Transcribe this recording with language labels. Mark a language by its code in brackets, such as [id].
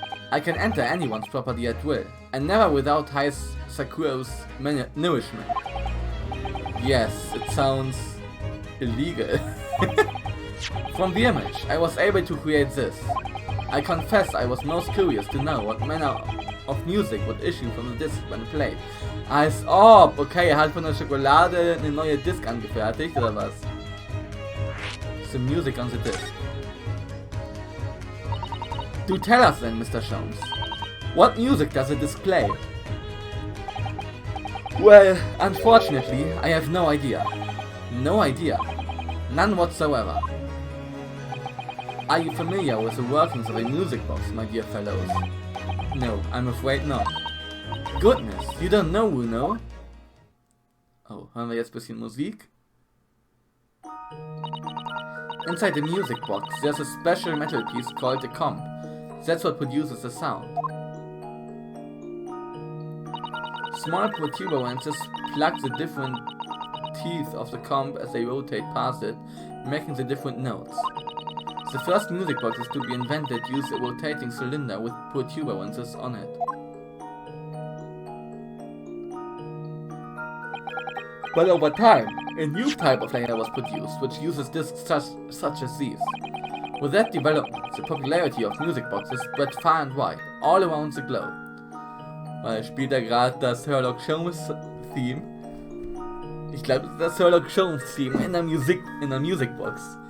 [en] I can enter anyone's property at will, and never without high sucrose nourishment. Yes, it sounds illegal. From the image, I was able to create this. I confess I was most curious to know what manner of music would issue from the disc when played. [de] Als ob! Okay, er hat von der Schokolade eine neue Disc angefertigt, oder was? [en] The music on the disc. Do tell us then, Mr. Jones. What music does it display? Well, unfortunately, I have no idea. No idea. None whatsoever. Are you familiar with the workings of a music box, my dear fellows? No, I'm afraid not. Goodness, you don't know, Uno? [de] Oh, hören wir jetzt ein bisschen Musik? [en] Inside the music box, there's a special metal piece called a comb. That's what produces the sound. Small protuberances plug the different teeth of the comb as they rotate past it, making the different notes. The first music boxes to be invented used a rotating cylinder with protuberances on it. But over time, a new type of player was produced, which uses discs such as these. With that development, the popularity of music boxes spread far and wide, all around the globe. [de] Weil spielt er gerade das Sherlock Holmes Theme? Ich glaube, das Sherlock Holmes Theme in der Music Box.